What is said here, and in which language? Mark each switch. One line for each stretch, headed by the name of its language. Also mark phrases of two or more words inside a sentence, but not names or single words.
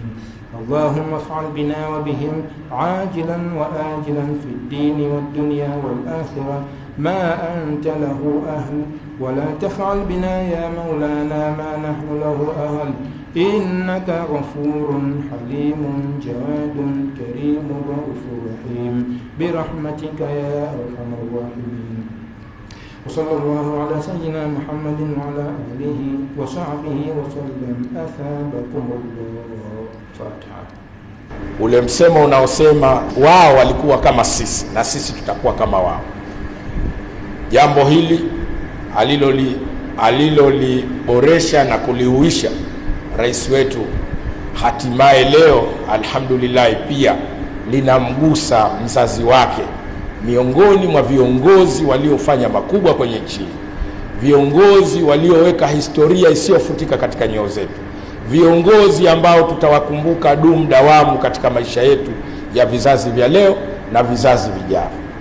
Arabic: اللهم افعل بنا وبهم عاجلا وآجلا في الدين والدنيا والآخرة ما أنت له أهل ولا تفعل بنا يا مولانا ما نحن له أهل إنك غفور حليم جواد كريم رؤوف رحيم برحمتك يا أرحم الراحمين. وصلى الله على سيدنا محمد وعلى آله وصحبه وسلم. أثابكم الله. Fatiha.
Swahili: Ule msemo unaosema wao walikuwa kama sisi na sisi tutakuwa kama wao, jambo hili aliloliboresha na kulihuisha rais wetu hatimaye leo alhamdulillah pia linamgusa mzazi wake, miongoni mwa viongozi waliofanya makubwa kwenye nchi, viongozi walioweka historia isiyofutika katika nyoyo zetu, viongozi ambao tutawakumbuka dawamu katika maisha yetu ya vizazi vya leo na vizazi vijavyo.